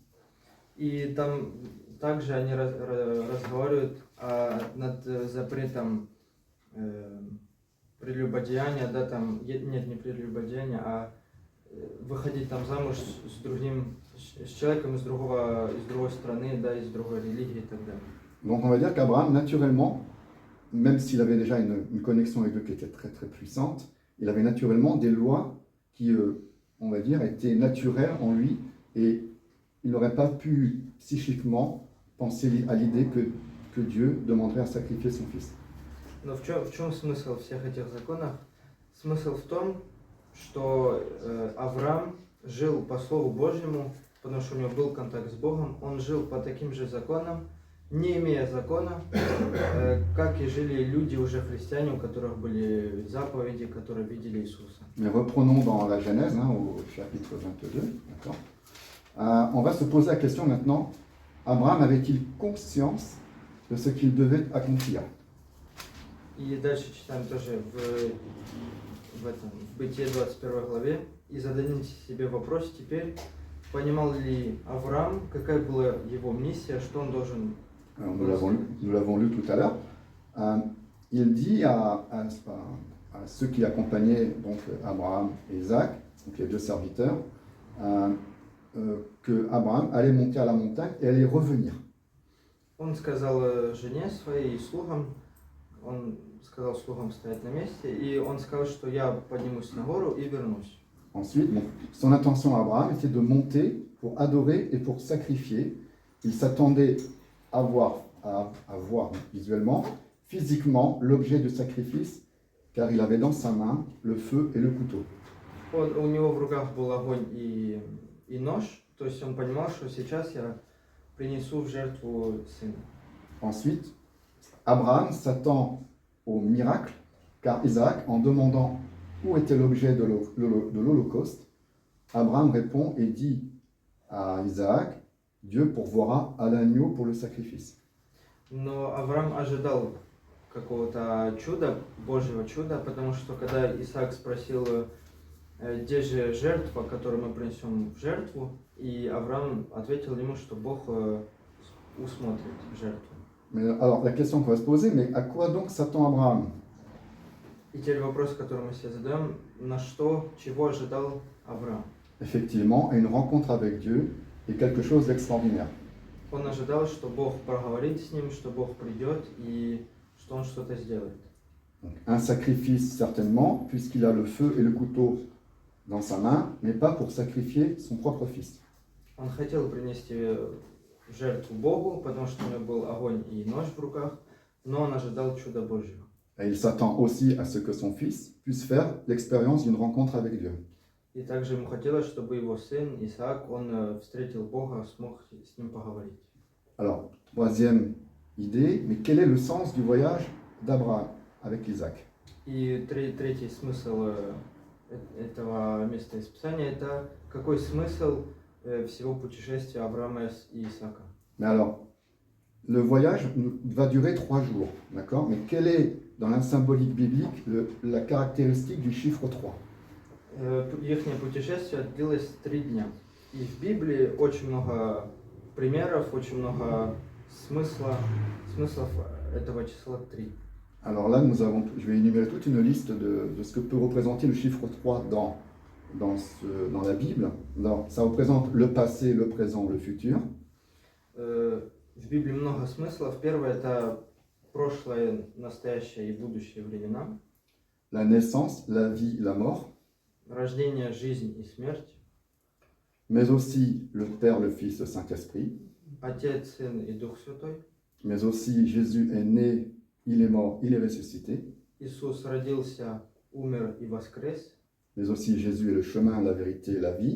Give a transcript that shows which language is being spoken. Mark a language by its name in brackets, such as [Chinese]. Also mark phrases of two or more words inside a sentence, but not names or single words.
[Russian] И там также они разговаривают над запретом прелюбодеяния, да, там, нет, не прелюбодеяния, а выходить там замуж с человеком из другой страны, да, из другой религии и так далее. [French] Donc on va dire qu'Abraham, naturellement, même s'il avait déjà une connexion avec Dieu qui était très très puissante, il avait naturellement des lois qui, on va dire, étaient naturelles en lui, et il n'aurait pas pu psychiquement penser à l'idée que Dieu demanderait à sacrifier son fils. [Russian] Но в чем смысл всех этих законов? Смысл в том, что Авраам жил по Слову Божьему, потому что у него был контакт с Богом, он жил по таким же законам, не имея закона, как и жили люди уже христиане, у которых были заповеди, которые видели Иисуса. [French] Mais reprenons dans la Genèse, au chapitre 22, d'accord. On va se poser la question maintenant, Abraham avait-il conscience de ce qu'il devait accomplir? [Russian] И дальше читаем тоже в Бытие 21 главе. И зададите себе вопрос теперь, понимал ли Авраам, какая была его миссия, что он должен... [French] Nous l'avons lu tout à l'heure. Il dit à ceux qui accompagnaient donc Abraham et Isaac, donc les deux serviteurs, que Abraham allait monter à la montagne et allait revenir. [Russian] Он сказал жене своей и слугам, он сказал слугам стоять на месте, и он сказал, что я поднимусь на гору и вернусь. [French] Ensuite, bon, son intention à Abraham était de monter pour adorer et pour sacrifier. Il s'attendait à voir visuellement, physiquement, l'objet de sacrifice, car il avait dans sa main le feu et le couteau. [Russian] У него в руках был огонь и нож, то есть он понимал, что сейчас я принесу в жертву сына. [French] Ensuite, Abraham s'attend au miracle, car Isaac, en demandant où était l'objet de l'Holocauste, Abraham répond et dit à Isaac, Dieu pourvoira à l'agneau pour le sacrifice. [Russian] Но Авраам ожидал какого-то чуда, Божьего чуда, потому что когда Исаак спросил, где же жертва, которую мы принесем в жертву, и Авраам ответил ему, что Бог усмотрит жертву. [French] Mais alors, la question qu'on va se poser, mais à quoi donc s'attend Abraham? [Russian] И теперь вопрос, который мы себе задаем, на что, чего ожидал Авраам? [French] Effectivement, à une rencontre avec Dieu et quelque chose d'extraordinaire. [Russian] Он ожидал, что Бог поговорит с ним, что Бог придет и что он что-то сделает. [French] Donc, un sacrifice certainement, puisqu'il a le feu et le couteau dans sa main, mais pas pour sacrifier son propre fils. [Russian] Он хотел принести жертву Богу, потому что у него был огонь и нож в руках, но он ожидал чуда Божьего. [French] Et il s'attend aussi à ce que son fils puisse faire l'expérience d'une rencontre avec Dieu. [Russian] И также ему хотелось, чтобы его сын Исаак, он встретил Бога, смог с ним поговорить. [French] Alors, troisième idée, mais quel est le sens du voyage d'Abraham avec Isaac? [Russian] И третий смысл этого места из Писания, это какой смысл всего путешествия Авраама и Исаака. [French] Mais alors, le voyage va durer 3 jours, d'accord? Mais quelle est, dans la symbolique biblique, la caractéristique du chiffre 3? [Russian] Их путешествие длилось 3 дня. И в Библии очень много примеров, очень много смыслов этого числа 3. [French] Alors là, je vais énumérer toute une liste de ce que peut représenter le chiffre 3 dans la Bible. Alors, ça représente le passé, le présent, le futur. [Russian] В Библии много смыслов. Первое – это прошлое, настоящее и будущее времена. [French] La naissance, la vie, la mort. [Russian] Рождение, жизнь и смерть. [French] Mais aussi le Père, le Fils, le Saint-Esprit. [Russian] Отец, Сын и Дух Святой. [French] Mais aussi Jésus est né, il est mort, il est ressuscité. [Russian] Иисус родился, умер и воскрес. [French] Mais aussi Jésus est le chemin, la vérité, la vie.